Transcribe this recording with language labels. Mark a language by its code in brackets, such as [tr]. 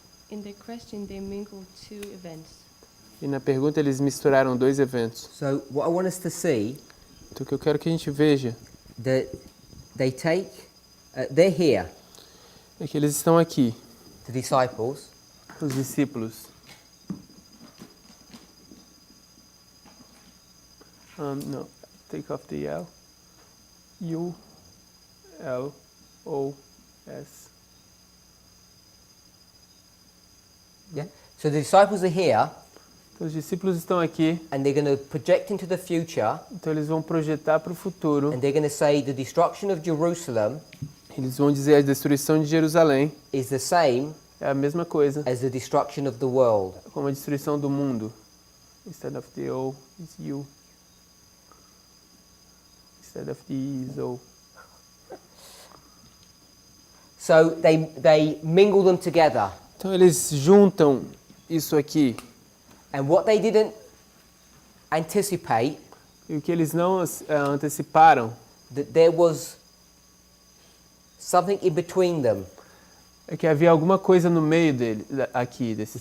[en] In their question, they mingled two events. [pt] E na pergunta eles misturaram dois eventos. [en] So what I want us to see, [pt] Então o que eu quero que a gente veja [en] that they take, they're here, [pt] é que eles estão aqui, [en] the disciples, [pt] os discípulos. [en] No, take off the L. U, L, O, S. yeah? So the disciples are here, [pt] Então os discípulos estão aqui, [en] and they're going to project into the future, [pt] então eles vão projetar para o futuro. [en] and they're going to say the destruction of Jerusalem [pt] Eles vão dizer a destruição de Jerusalém [en] is the same [pt] é a mesma coisa [en] as the destruction of the world. [pt] como a destruição do mundo. [en] Instead of the O, it's U. Instead of the E, is O. So they mingle them together. [pt] Então eles juntam isso aqui. [en] And what they didn't anticipate, [pt] E o que eles não anteciparam [en] that there was something in between them, [pt] é que havia alguma coisa no meio dele, aqui, desses